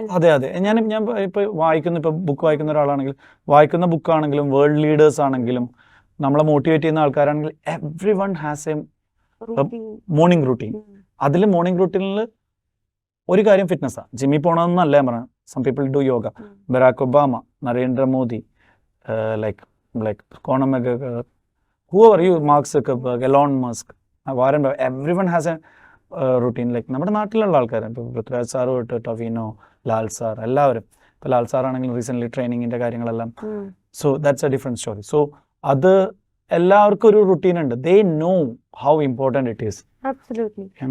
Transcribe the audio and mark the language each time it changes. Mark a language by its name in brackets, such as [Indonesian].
[Malayalam] അതെ ഞാൻ ഇപ്പൊ വായിക്കുന്ന ബുക്ക് വായിക്കുന്ന ഒരാളാണെങ്കിൽ വായിക്കുന്ന ബുക്കാണെങ്കിലും വേൾഡ് ലീഡേഴ്സ് ആണെങ്കിലും നമ്മളെ മോട്ടിവേറ്റ് ചെയ്യുന്ന ആൾക്കാരാണെങ്കിലും [English] Everyone has a morning routine. [Malayalam] അതിൽ മോർണിംഗ് റൂട്ടീനിൽ ഒരു കാര്യം ഫിറ്റ്നസ്സാണ്. ജിമ്മിൽ പോകണമെന്നല്ല ഞാൻ പറഞ്ഞു. [English] Some people do yoga. Barack Obama, Narendra Modi, like Conor McGregor, whoever you, Mark Zuckerberg, Elon Musk, Warren Buffett, everyone has [Malayalam] routine like നമ്മുടെ നാട്ടിലുള്ള ആൾക്കാർ ഇപ്പോൾ പൃഥ്വിരാജ് സാർ തൊട്ട് ടൊവിനോ, ലാൽ സാർ, എല്ലാവരും. ഇപ്പോൾ ലാൽ സാർ ആണെങ്കിൽ റീസെൻ്റ്ലി ട്രെയിനിങ്ങിൻ്റെ കാര്യങ്ങളെല്ലാം. [English] So that's a different story. [Malayalam] So അത് എല്ലാവർക്കും ഒരു റുട്ടീൻ ഉണ്ട്. [English] They know how important it is. Absolutely.